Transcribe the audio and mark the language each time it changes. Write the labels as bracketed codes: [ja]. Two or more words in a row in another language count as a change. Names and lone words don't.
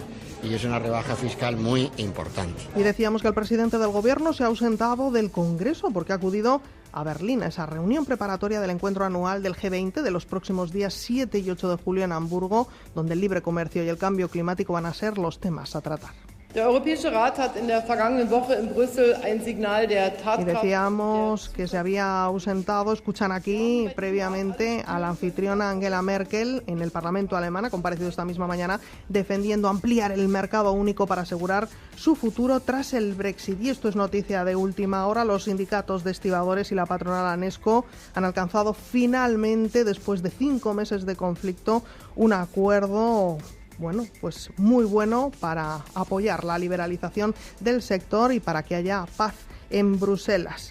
[es] Y es una rebaja fiscal muy importante. Y decíamos que el presidente del Gobierno se ha ausentado del Congreso porque ha acudido a Berlín, a esa reunión preparatoria del encuentro anual del G20 de los próximos días 7 y 8 de julio en Hamburgo, donde el libre comercio y el cambio climático van a ser los temas a tratar. [de] Der Europäische Rat hat in der vergangenen Woche in Brüssel ein Signal der Tatkraft. [es] Y decíamos que se había ausentado, escuchan aquí, previamente a la anfitriona Angela Merkel en el Parlamento alemán, ha comparecido esta misma mañana, defendiendo ampliar el mercado único para asegurar su futuro tras el Brexit. Y esto es noticia de última hora. Los sindicatos de estibadores y la patronal ANESCO han alcanzado finalmente, después de 5 meses de conflicto, un acuerdo pues muy bueno para apoyar la liberalización del sector y para que haya paz en Bruselas.